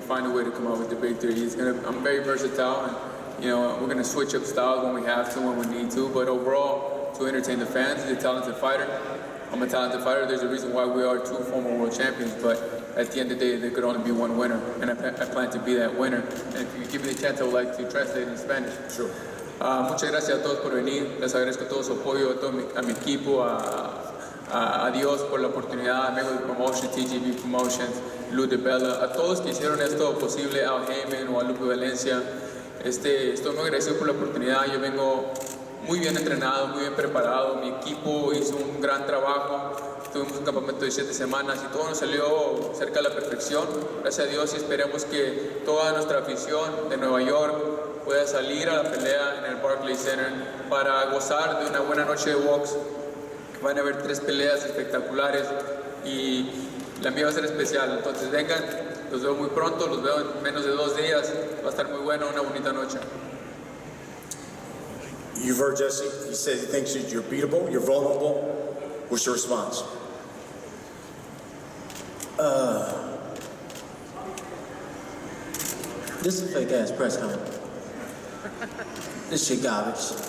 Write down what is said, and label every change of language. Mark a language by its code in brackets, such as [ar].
[en] Find a way to come out with the victory. I'm very versatile, and you know, we're gonna switch up styles when we have to, when we need to. But overall, to entertain the fans, he's a talented fighter. I'm a talented fighter. There's a reason why we are two former world champions, but at the end of the day, there could only be one winner, and I plan to be that winner. And if you give me the chance, I would like to translate in Spanish. Sure. [es] Muchas gracias a todos por venir. Les agradezco todo su apoyo, a mi equipo, a Dios por la oportunidad, a Mayweather Promotions, TGB Promotions, Lou DiBella, a todos que hicieron esto posible, a Heyman o a Lupe Valencia. Estoy muy agradecido por la oportunidad. Yo vengo muy bien entrenado, muy bien preparado. Mi equipo hizo un gran trabajo. Tuvimos un campamento de 7 semanas y todo nos salió cerca de la perfección. Gracias a Dios, y esperemos que toda nuestra afición de Nueva York pueda salir a la pelea en el Barclays Center para gozar de una buena noche de box. Van a haber 3 peleas espectaculares y la mía va a ser especial. Entonces vengan, los veo muy pronto, los veo en menos de 2 días. Va a estar muy bueno, una bonita noche. [en] You've heard Jesse. He says he thinks you're beatable, you're vulnerable. What's your response? This is a fake ass press conference. This shit garbage.